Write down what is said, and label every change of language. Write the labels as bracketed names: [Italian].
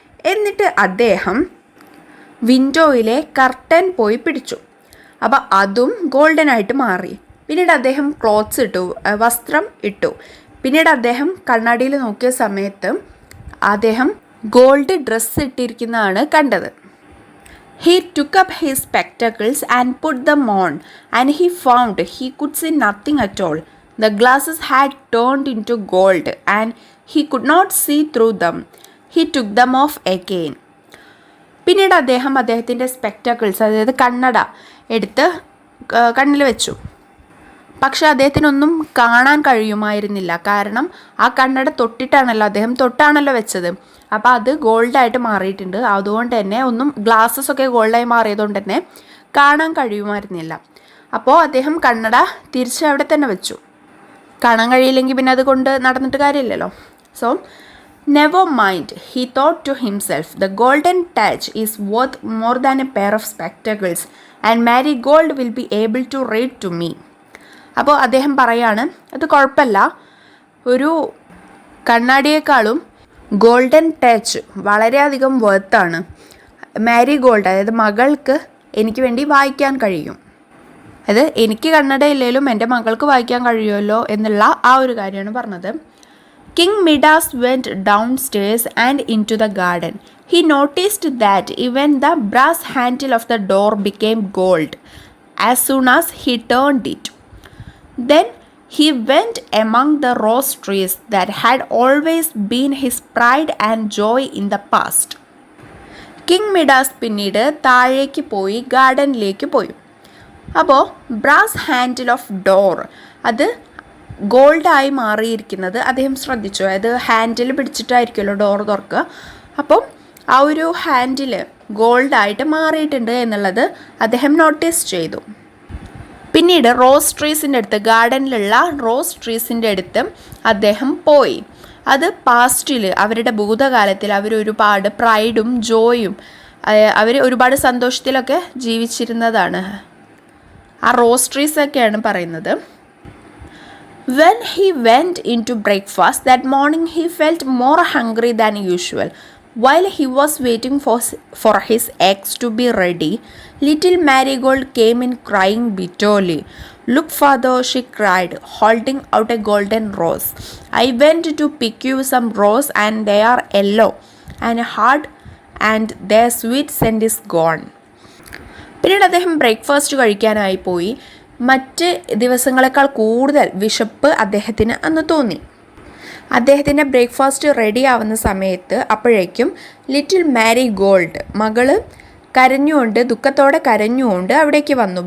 [Malayalam] എന്നിട്ട് അദ്ദേഹം വിൻഡോയിലെ കർട്ടൻ പോയി പിടിച്ചു. അപ്പോൾ അതും ഗോൾഡനായിട്ട് മാറി. പിന്നീട് അദ്ദേഹം വസ്ത്രം ഇട്ടു. പിന്നീട് അദ്ദേഹം കണ്ണാടിയിൽ നോക്കിയ സമയത്ത് അദ്ദേഹം ഗോൾഡ് ഡ്രസ്സ് ഇട്ടിരിക്കുന്നതാണ് കണ്ടത്. [English] He took up his spectacles and put them on, and he found he could see nothing at all. The glasses had turned into gold, and he could not see through them. He took them off again. [Malayalam] പിന്നീട് അദ്ദേഹത്തിൻ്റെ spectacles, അതായത് കണ്ണട എടുത്ത് കണ്ണിൽ വെച്ചു. പക്ഷെ അദ്ദേഹത്തിനൊന്നും കാണാൻ കഴിയുമായിരുന്നില്ല. കാരണം ആ കണ്ണട തൊട്ടാണല്ലോ വെച്ചത്. അപ്പോൾ അത് ഗോൾഡായിട്ട് മാറിയിട്ടുണ്ട്. അതുകൊണ്ട് തന്നെ ഗ്ലാസ്സസൊക്കെ ഗോൾഡായി മാറിയതുകൊണ്ട് തന്നെ കാണാൻ കഴിയുമായിരുന്നില്ല. അപ്പോൾ അദ്ദേഹം കണ്ണട തിരിച്ച് അവിടെ തന്നെ വെച്ചു. കാണാൻ കഴിയില്ലെങ്കിൽ പിന്നെ അതുകൊണ്ട് നടന്നിട്ട് കാര്യമില്ലല്ലോ. [English] So never mind, he thought to himself, the golden touch is worth more than a pair of spectacles, and Marigold will be able to read to me. [Malayalam] അപ്പോൾ അദ്ദേഹം പറയാണ്, അത് കുഴപ്പമില്ല, ഒരു കണ്ണാടിയേക്കാളും ഗോൾഡൻ ടച്ച് വളരെയധികം വർത്താണ്. മാരിഗോൾഡ്, അതായത് മകൾക്ക് എനിക്ക് വേണ്ടി വായിക്കാൻ കഴിയും. അത് എനിക്ക് കണ്ണടയില്ലെങ്കിലും എൻ്റെ മകൾക്ക് വായിക്കാൻ കഴിയുമല്ലോ എന്നുള്ള ആ ഒരു കാര്യമാണ് പറഞ്ഞത്. [English] King Midas went downstairs and into the garden. He noticed that even the brass handle of the door became gold as soon as he turned it. Then He went among the rose trees that had always been his pride and joy in the past. [Malayalam] King Midas പിന്നീട് താഴേക്ക് പോയി ഗാർഡനിലേക്ക് പോയി. അപ്പോൾ [English] brass handle of door [Malayalam] അത് ഗോൾഡായി മാറിയിരിക്കുന്നത് അദ്ദേഹം ശ്രദ്ധിച്ചു. അതായത് ഹാൻഡിൽ പിടിച്ചിട്ടായിരിക്കുമല്ലോ ഡോർ തുറക്കുക. അപ്പം ആ ഒരു ഹാൻഡിൽ ഗോൾഡായിട്ട് മാറിയിട്ടുണ്ട് എന്നുള്ളത് അദ്ദേഹം നോട്ടീസ് ചെയ്തു. പിന്നീട് റോസ് ട്രീസിൻ്റെ അടുത്ത്, ഗാർഡനിലുള്ള റോസ് ട്രീസിൻ്റെ അടുത്ത് അദ്ദേഹം പോയി. അത് പാസ്റ്റിൽ, അവരുടെ ഭൂതകാലത്തിൽ അവരൊരുപാട് പ്രൈഡും ജോയും അവർ ഒരുപാട് സന്തോഷത്തിലൊക്കെ ജീവിച്ചിരുന്നതാണ്. ആ റോസ് ട്രീസൊക്കെയാണ് പറയുന്നത്. [English] When he went into breakfast that morning, he felt more hungry than usual. While he was waiting for his eggs to be ready, little Marigold came in crying bitterly. "Look, father," she cried, holding out a golden rose. "I went to pick you some rose and they are yellow and hard and their sweet scent is gone." [Malayalam] പിന്നീട് അദ്ദേഹം breakfast കഴിക്കാനായി പോയി. മറ്റ് ദിവസങ്ങളെക്കാൾ കൂടുതൽ വിശപ്പ് അദ്ദേഹത്തിന് അന്ന് തോന്നി. അദ്ദേഹത്തിൻ്റെ ബ്രേക്ക്ഫാസ്റ്റ് റെഡി ആവുന്ന സമയത്ത് അപ്പോഴേക്കും ലിറ്റിൽ മാരി ഗോൾഡ്, മകള് ദുഃഖത്തോടെ കരഞ്ഞുകൊണ്ട് അവിടേക്ക് വന്നു.